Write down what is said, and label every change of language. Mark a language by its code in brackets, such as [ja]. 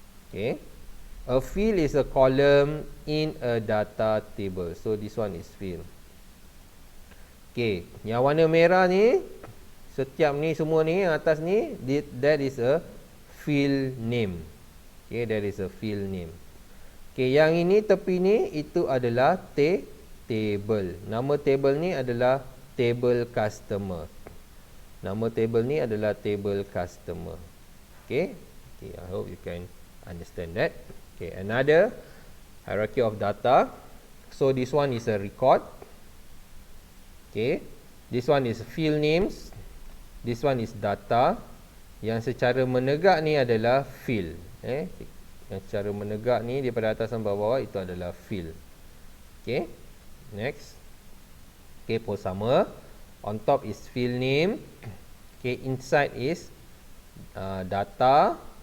[en] Okay, a field is a column in a data table. So this one is field. Okay, [ms] yang warna merah ni, setiap ni semua ni yang atas ni, [en] that is a field name. Okay, that is a field name. [ms] Okay, yang ini tepi ni itu adalah table. Nama table ni adalah table customer. Nama table ni adalah table customer. [en] Okay, I hope you can understand that. Okay, another hierarchy of data. So this one is a record. Okay, this one is field names. This one is data. [ms] Yang secara menegak ni adalah field. Yang secara menegak ni daripada atas sampai bawah itu adalah field. [en] Okay, next. [ms] Okay, pose sama. [en] On top is field name. Okay, inside is data.